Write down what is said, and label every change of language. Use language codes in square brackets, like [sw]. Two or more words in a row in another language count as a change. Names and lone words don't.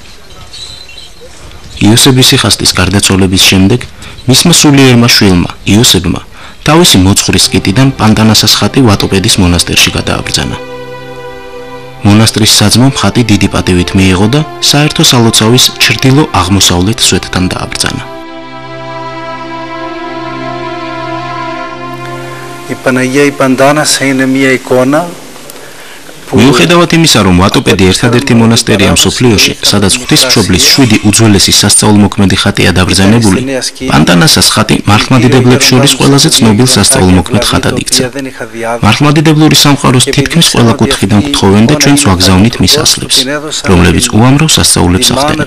[ka] იოსების სიხასტის გარდაცვალების შემდეგ მისმა სულიერმა შვილმა იოსებმა თავისი მოძღვრის კიტიდან პანტანასას ხატი ვატოპედის მონასტერში გადააბრძანა. მონასტრის საძმომ ხატი დიდი პატივით მიიღო და საერთო სალოცავის ჩრდილო აღმოსავლეთ სვეტთან დააბრძანა. [el] Η Παναγία η Παντάνασα είναι μια εικόνα. [ka] მიუხედავად იმისა, რომ ვატოპედი ერთადერთი მონასტერია მსოფლიოში, სადაც ღვთისმშობლის 7 უძველესი სასწაულმოქმედი ხატია დაბრძანებული, პანტანასას ხატი მართლმადიდებლებს შორის ყველაზე ცნობილ სასწაულმოქმედ ხატად იქცა. მართლმადიდებლური სამყაროს თითქმის ყველა კუთხიდან გთხოვენ და ჩვენც ვაგზავნით მის ასლებს, რომლებიც უამრავ სასწაულებს ახდენენ.